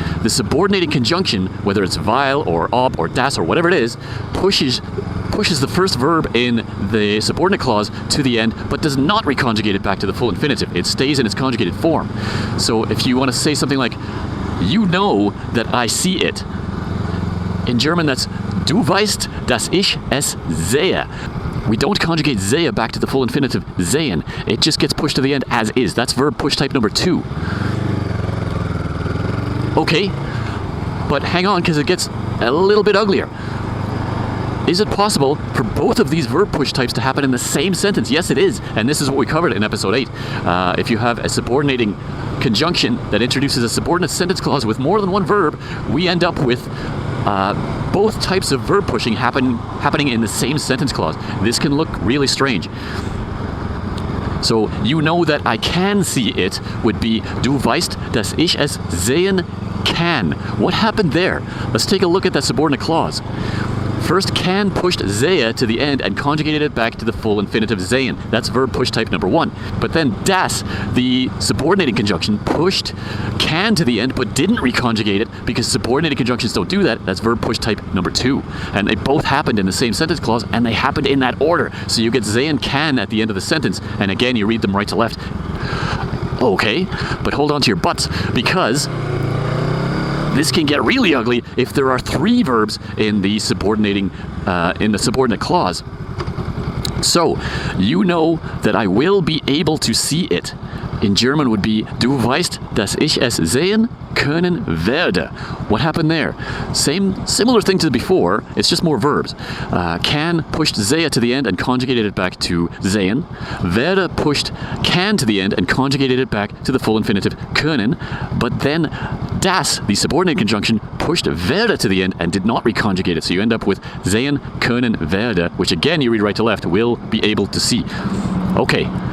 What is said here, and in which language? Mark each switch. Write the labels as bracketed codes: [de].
[en] The subordinating conjunction, whether it's weil or ob or das or whatever it is, pushes the first verb in the subordinate clause to the end, but does not reconjugate it back to the full infinitive. It stays in its conjugated form. So if you want to say something like, you know that I see it. In German, that's [de] du weißt, dass ich es sehe. [en] We don't conjugate sehe back to the full infinitive sehen. It just gets pushed to the end as is. That's verb push type number 2. Okay, but hang on, because it gets a little bit uglier. Is it possible for both of these verb push types to happen in the same sentence? Yes, it is, and this is what we covered in episode 8. If you have a subordinating conjunction that introduces a subordinate sentence clause with more than one verb, we end up with both types of verb pushing happening in the same sentence clause. This can look really strange. So you know that I can see it would be [de] du weißt, dass ich es sehen kann. [en] What happened there? Let's take a look at that subordinate clause. First, can pushed sehe to the end and conjugated it back to the full infinitive sehen. That's verb push type number 1. But then das, the subordinating conjunction, pushed can to the end but didn't reconjugate it because subordinating conjunctions don't do that. That's verb push type number 2. And they both happened in the same sentence clause, and they happened in that order. So you get sehen can at the end of the sentence, and again you read them right to left. Okay, but hold on to your butts, because this can get really ugly if there are 3 verbs in the subordinate clause. So, you know that I will be able to see it. In German would be, [de] du weißt, dass ich es sehen können werde. [en] What happened there? Similar thing to before, it's just more verbs. Can pushed sehe to the end and conjugated it back to sehen. Werde pushed can to the end and conjugated it back to the full infinitive können. But then das, the subordinate conjunction, pushed werde to the end and did not reconjugate it. So you end up with [de] sehen können werde, [en] which again you read right to left, will be able to see. Okay.